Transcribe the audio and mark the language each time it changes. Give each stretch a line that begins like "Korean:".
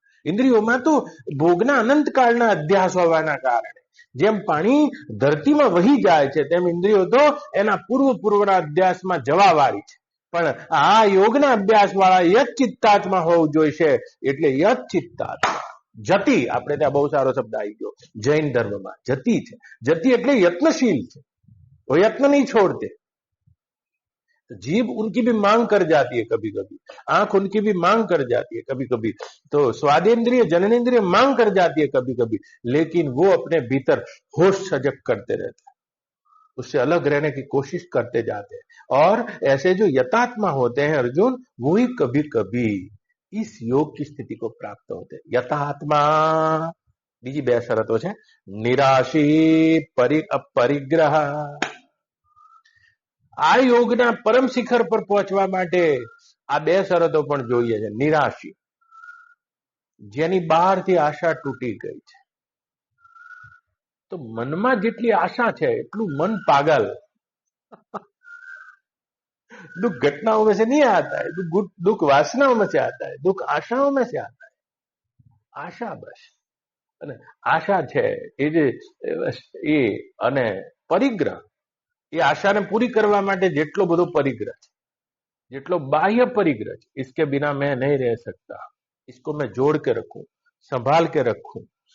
Gujarati: ઇન્દ્રિયોમાં તો ભોગના અનંતકાળના અધ્યાસ હોવાના કારણે જેમ પાણી ધરતીમાં વહી જાય છે, તેમ ઇન્દ્રિયો તો એના પૂર્વના અધ્યાસમાં જવા વાળી છે. પણ આ યોગના અભ્યાસ વાળા યત ચિત્તાત્મા હોવું જોઈશે. એટલે યત ચિત્તાત્મા જતી, આપણે ત્યાં બહુ સારો શબ્દ આવી ગયો જૈન ધર્મમાં, જતી છે. જતી એટલે યત્નशील છે,
Hindi: वो यत्न नहीं छोड़ते. जीभ उनकी भी मांग कर जाती है कभी कभी, आंख उनकी भी मांग कर जाती है कभी कभी, तो स्वादेंद्रिय जननेन्द्रिय मांग कर जाती है कभी कभी, लेकिन वो अपने भीतर होश सजग करते रहते हैं, उससे अलग रहने की कोशिश करते जाते हैं. और ऐसे जो यतात्मा होते हैं अर्जुन, वो ही कभी कभी इस योग की स्थिति को प्राप्त होते हैं.
Gujarati: यथात्मा. બીજી 2 શરતો છે, નિરાશી, પરિગ્રહ. આ યોગના પરમ શિખર પર પહોંચવા માટે આ 2 શરતો પણ જોઈએ છે. નિરાશી, જેની બહારથી આશા તૂટી ગઈ છે. તો મનમાં જેટલી આશા છે એટલું મન પાગલ.
Hindi: दुख घटनाओं में से नहीं आता है, दुख वासनाओं में से आता है, दुख आशाओं में से आता है. आशा बस.
Gujarati: અને આશા છે એ જે એ અને પરિગ્રહ, એ આશાને પૂરી કરવા માટે જેટલો બધો પરિગ્રહ છે, જેટલો બાહ્ય પરિગ્રહ છે,
Hindi: इसके बिना मैं नहीं रह सकता, इसको मैं जोड़ के रखूं,
Gujarati: संभाल के रखूं.